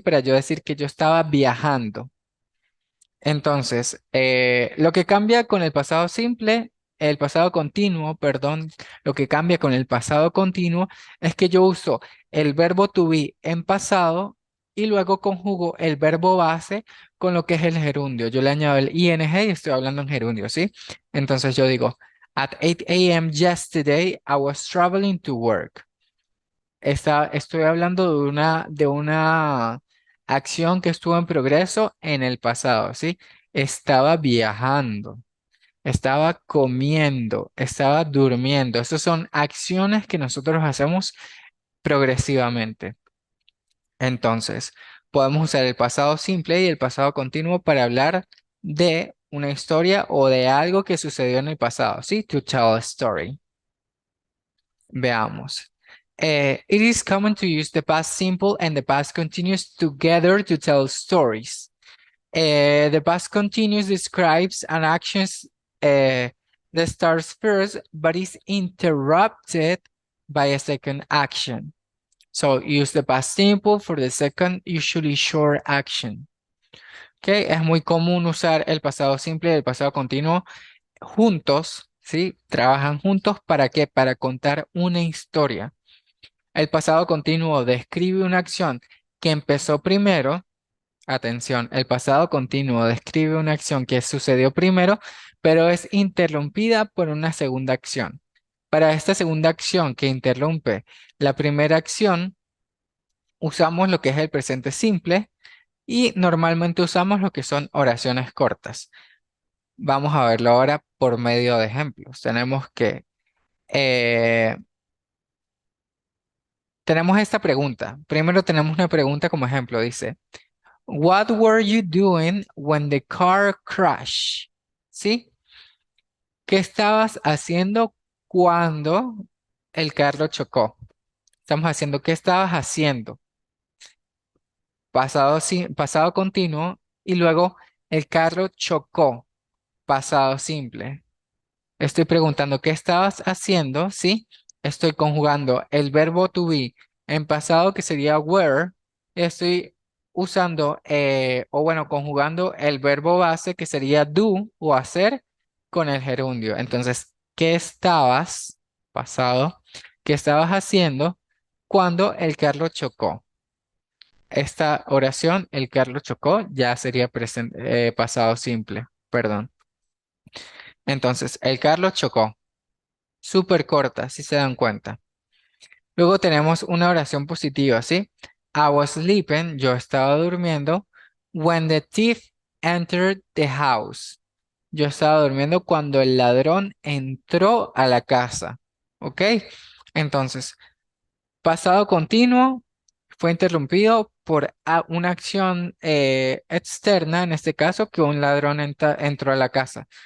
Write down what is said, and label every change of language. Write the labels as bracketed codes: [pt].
[es] Para yo decir que yo estaba viajando. Entonces, lo que cambia con el pasado simple, el pasado continuo, perdón, lo que cambia con el pasado continuo es que yo uso el verbo to be en pasado y luego conjugo el verbo base con lo que es el gerundio. Yo le añado el ing y estoy hablando en gerundio, ¿sí? Entonces yo digo, [en] at 8 a.m. yesterday, I was traveling to work. [es] Estoy hablando de una acción que estuvo en progreso en el pasado, ¿sí? Estaba viajando, estaba comiendo, estaba durmiendo. Esas son acciones que nosotros hacemos progresivamente. Entonces, podemos usar el pasado simple y el pasado continuo para hablar de una historia o de algo que sucedió en el pasado, ¿sí? [en] To tell a story. [es] Veamos. [en] It is common to use the past simple and the past continuous together to tell stories. The past continuous describes an action that starts first but is interrupted by a second action. So use the past simple for the second, usually short action. [es] Okay, es muy común usar el pasado simple y el pasado continuo juntos, ¿sí? Trabajan juntos ¿para qué? Para contar una historia. El pasado continuo describe una acción que empezó primero. Atención, el pasado continuo describe una acción que sucedió primero, pero es interrumpida por una segunda acción. Para esta segunda acción que interrumpe la primera acción, usamos lo que es el presente simple y normalmente usamos lo que son oraciones cortas. Vamos a verlo ahora por medio de ejemplos. Eh, tenemos esta pregunta. Primero tenemos una pregunta como ejemplo. Dice, [en] What were you doing when the car crashed? [es] ¿Sí? ¿Qué estabas haciendo cuando el carro chocó? Estamos haciendo, ¿qué estabas haciendo? Pasado, pasado continuo y luego el carro chocó. Pasado simple. Estoy preguntando, ¿qué estabas haciendo? ¿Sí? Estoy conjugando el verbo to be en pasado que sería were. Estoy usando, o bueno, conjugando el verbo base que sería do o hacer con el gerundio. Entonces, ¿qué estabas, pasado, qué estabas haciendo cuando el carro chocó? Esta oración, el carro chocó, ya sería pasado simple, perdón. Entonces, el carro chocó. Súper corta, si se dan cuenta. Luego tenemos una oración positiva, ¿sí? [en] I was sleeping, [es] yo estaba durmiendo, [en] when the thief entered the house. [es] Yo estaba durmiendo cuando el ladrón entró a la casa, ¿ok? Entonces, pasado continuo fue interrumpido por una acción externa, en este caso, que un ladrón entró a la casa.